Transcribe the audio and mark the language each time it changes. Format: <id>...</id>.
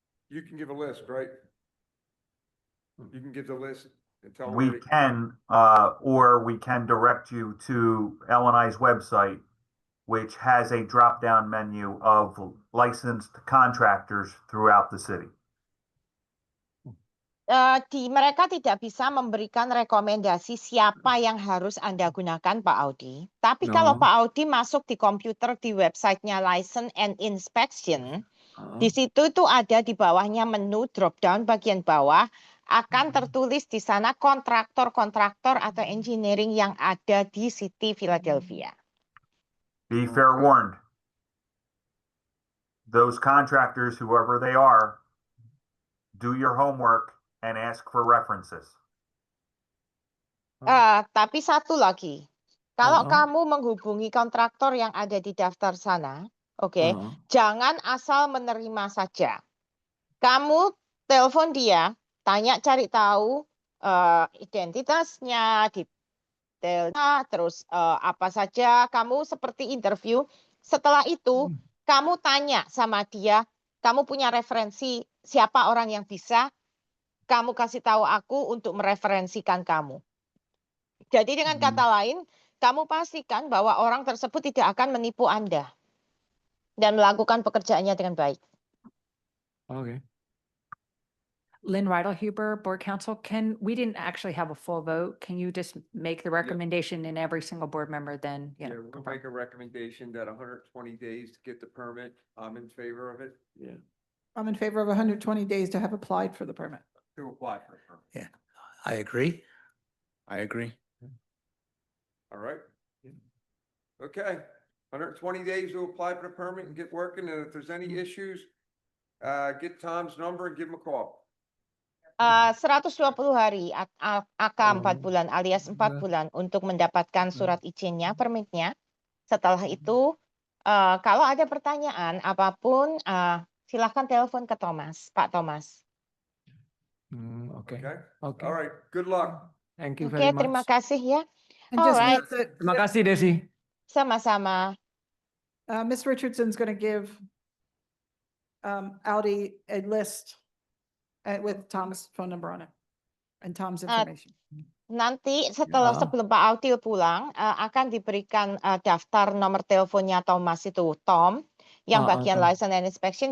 <en>You can give a list, right? You can give the list and tell them. We where to- can, or we can direct you to LNI's website, which has a drop-down menu of licensed contractors throughout the city.</en> <id>Mereka tidak bisa memberikan rekomendasi siapa yang harus Anda gunakan, Pak Audi. Tapi kalau</id> <en>No.</en> <id>Pak Audi masuk di komputer di websitenya License and Inspection, di situ itu ada di bawahnya menu drop down bagian bawah, akan tertulis di sana kontraktor-kontraktor atau engineering yang ada di City Philadelphia.</id> <en>Be fair warned. Those contractors, whoever they are, do your homework and ask for references.</en> <id>Tapi satu lagi, kalau kamu menghubungi kontraktor yang ada di daftar sana, oke, jangan asal menerima saja. Kamu telepon dia, tanya cari tahu identitasnya, detailnya, terus apa saja, kamu seperti interview. Setelah itu, kamu tanya sama dia, kamu punya referensi siapa orang yang bisa, kamu kasih tahu aku untuk mereferensikan kamu. Jadi dengan kata lain, kamu pastikan bahwa orang tersebut tidak akan menipu Anda dan melakukan pekerjaannya dengan baik.</id> <en>Okay. Lynn Riedlhuber, Board Counsel, we didn't actually have a full vote. Can you just make the recommendation and every single board member then, Yeah, we'll make a recommendation that 120 days to get the permit. I'm in favor of it. Yeah. I'm in favor of 120 days to have applied for the permit. To apply for the permit. Yeah, I agree. I agree. All right. Okay, 120 days to apply for the permit and get working. And if there's any issues, get Tom's number and give him a call.</en> <id>120 hari AK 4 bulan alias 4 bulan untuk mendapatkan surat izinnya, permitnya. Setelah itu, kalau ada pertanyaan apapun, silahkan telepon ke Thomas, Pak Thomas.</id> <en>Okay. Okay. Okay. All right. Good luck. Thank you</en> <id>Oke,</id> <en>very much.</en> <id>terima kasih ya.</id> <en>And just Alright. note that</en> <id>Terima kasih, Desi. Sama-sama.</id> <en>Ms. Richardson's going to give Audi a list with Tom's phone number on it and Tom's information.</en> <id>Nanti setelah sebelum Pak Audi pulang, akan diberikan daftar nomor teleponnya Thomas itu, Tom, yang bagian license and inspection.</id>